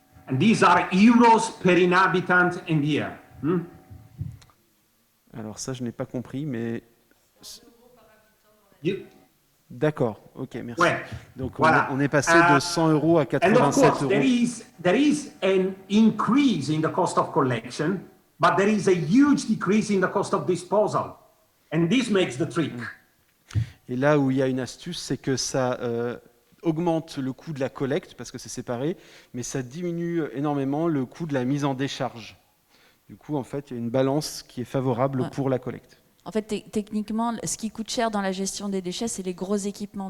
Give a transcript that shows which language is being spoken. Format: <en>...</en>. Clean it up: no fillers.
<en>And these are euros per inhabitant and year.</en> <fr>Alors ça, je n'ai pas compris, mais...</fr> <en>You...</en> <fr>D'accord, ok, merci. Ouais. Donc voilà. on est passé de 100 euros à 87</fr> <en>and of course,</en> <fr>euros.</fr> <en>There is an increase in the cost of collection, but there is a huge decrease in the cost of disposal. And this makes the trick.</en> <fr>Et là où il y a une astuce, c'est que ça augmente le coût de la collecte, parce que c'est séparé, mais ça diminue énormément le coût de la mise en décharge. Du coup, en fait, il y a une balance qui est favorable pour la collecte. En fait, techniquement, ce qui coûte cher dans la gestion des déchets, c'est les gros équipements.</fr>